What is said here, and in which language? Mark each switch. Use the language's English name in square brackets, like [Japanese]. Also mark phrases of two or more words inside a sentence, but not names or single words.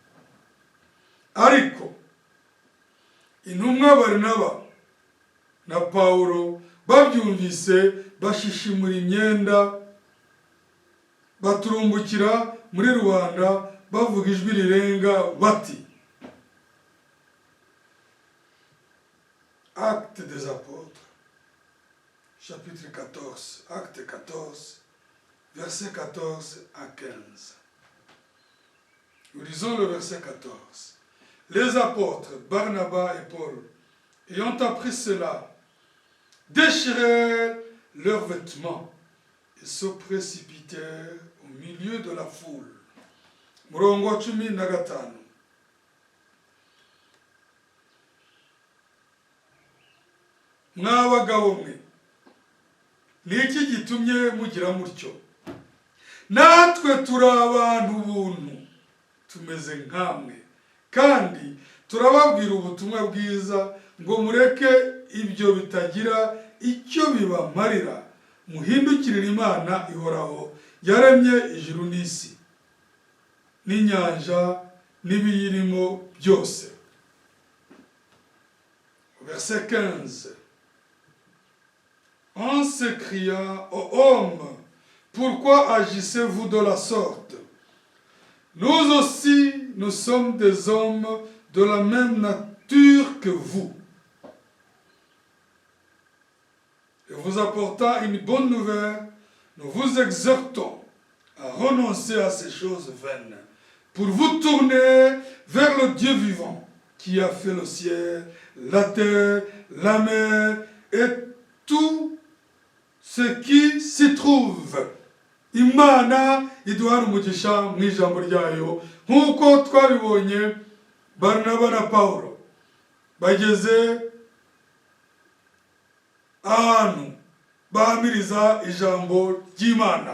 [Kinyarwanda] Ariko intumwa Barinaba na Paulo babyumvise, bashishimura imyenda, baturumbukira muri rubanda, bavuga ijwi rirenga bati. [French] Actes des Apôtres, chapitre 14, acte 14, verset 14 à 15. Nous lisons le verset 14. Les apôtres Barnabas et Paul, ayant appris cela, déchirèrent leurs vêtements et se précipitèrent au milieu de la foule. [Kinyarwanda] Murongo wa 15. Mwabagabo mwe, niki gitumye mugira mutyo? Natwe turi abantu buntu, tumeze nkamwe, kandi turababwira ubutumwa bwiza ngo mureke ibyo bitagira icyo bibamarira, muhindukirire Imana ihoraho yaremye ijuru n'isi n'inyanja n'ibiyirimo byose. [French] Verset 15. En s'écria aux hommes, pourquoi agissez-vous de la sorte? Nous aussi, nous sommes des hommes de la même nature que vous. Et vous apportant une bonne nouvelle, nous vous exhortons à renoncer à ces choses vaines, pour vous tourner vers le Dieu vivant, qui a fait le ciel, la terre, la mer, et tout ce qui s'y trouve. [Kinyarwanda] Imana iduhana umugisha mu ijambo ryayo, nk'uko twabibonye Barnaba na Pawulo bageze ahantu bahamiriza ijambo ry'Imana.